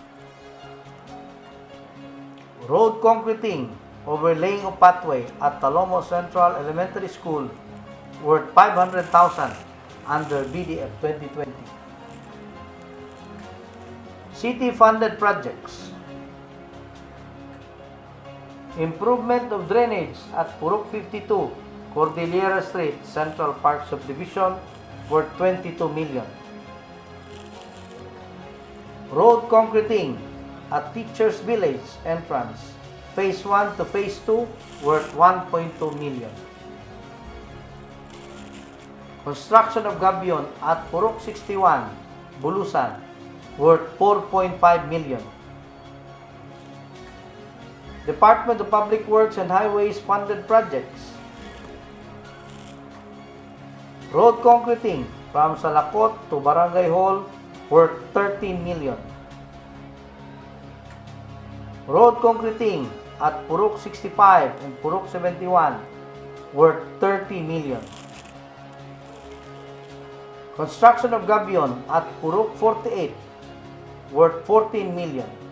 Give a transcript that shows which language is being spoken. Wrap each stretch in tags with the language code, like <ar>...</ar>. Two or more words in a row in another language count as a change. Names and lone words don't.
<en>Road concreting overlaying of pathway at Talomo Central Elementary School worth 500,000 under BDF 2020. City-funded projects. Improvement of drainage at Purok 52, Cordillera Street, Central Park Subdivision worth 22 million. Road concreting at Teachers Village entrance, Phase 1 to Phase 2 worth 1.2 million. Construction of gabion at Purok 61, Bulusan worth 4.5 million. Department of Public Works and Highways funded projects. Road concreting from Salakot to Barangay Hall worth 13 million. Road concreting at Purok 65 and Purok 71 worth 30 million. Construction of gabion at Purok 48 worth 14 million.</en>